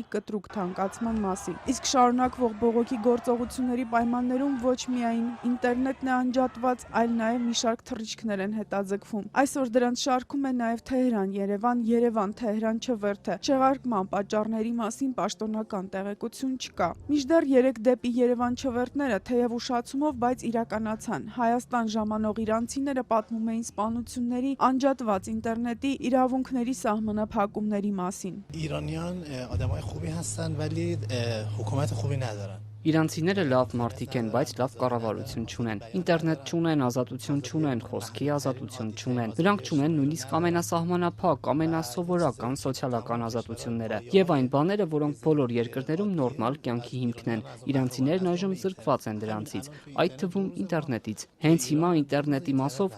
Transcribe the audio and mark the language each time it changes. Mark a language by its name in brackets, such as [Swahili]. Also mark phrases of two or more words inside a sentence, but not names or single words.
[Armenian] կտրուկ թանկացման մասին։ Իսկ շարունակվող բողոքի գործողությունների պայմաններում ոչ միայն ինտերնետն է անջատված, այլ նաև մի շարք թռիչքներ են հետաձգվում։ Այսօր դրանց շարքում է նաև Թեհրան-Երևան, Երևան-Թեհրան չվերթը։ Չեղարկման պատճառների մասին պաշտոնական տեղեկություն չկա։ Մինչդեռ 3 դեպի Երևան չվերթները թեև ուշացումով, բայց իրականացան։ Հայաստան ժամանող իրանցիները պատմում էին սպանությունների, անջատված ինտերնետի, իրավունքների սահմանափակումների մասին։ [Persian] ایرانیان آدمای خوبی هستن ولی حکومت خوبی ندارن. [Armenian] Իրանցիները լավ մարդիկ են, բայց լավ կառավարություն չունեն։ Ինտերնետ չունեն, ազատություն չունեն, խոսքի ազատություն չունեն։ Նրանք չունեն նույնիսկ ամենասահմանափակ, ամենասովորական սոցիալական ազատությունները եւ այն բաները, որոնք բոլոր երկրներում նորմալ կյանքի հիմքն են։ Իրանցիներն այժմ զրկված են դրանցից, այդ թվում ինտերնետից։ Հենց հիմա ինտերնետի մասով